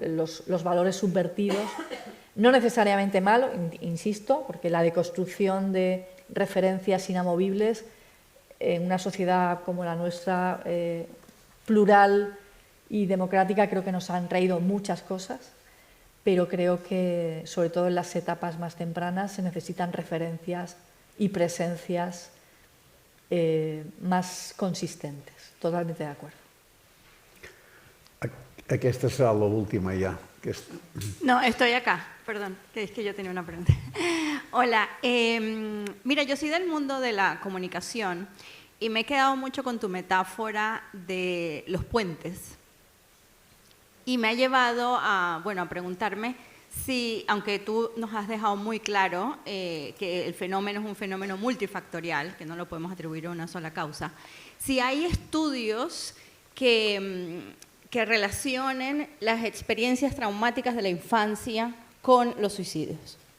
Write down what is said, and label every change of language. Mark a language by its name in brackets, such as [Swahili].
[Spanish] Los valores subvertidos. No necesariamente malo, insisto, porque la deconstrucción de referencias inamovibles en una sociedad como la nuestra, plural y democrática, creo que nos han traído muchas cosas, pero creo que, sobre todo en las etapas más tempranas, se necesitan referencias y presencias más consistentes. Totalmente de acuerdo. [Catalan] Aquesta serà l'última ja. [Spanish] No, estoy acá, perdón, que es que yo tenía una pregunta. Hola, mira, yo soy del mundo de la comunicación y me he quedado mucho con tu metáfora de los puentes. Y me ha llevado a preguntarme si, aunque tú nos has dejado muy claro que el fenómeno es un fenómeno multifactorial, que no lo podemos atribuir a una sola causa, si hay estudios que relacionen las experiencias traumáticas de la infancia con los suicidios.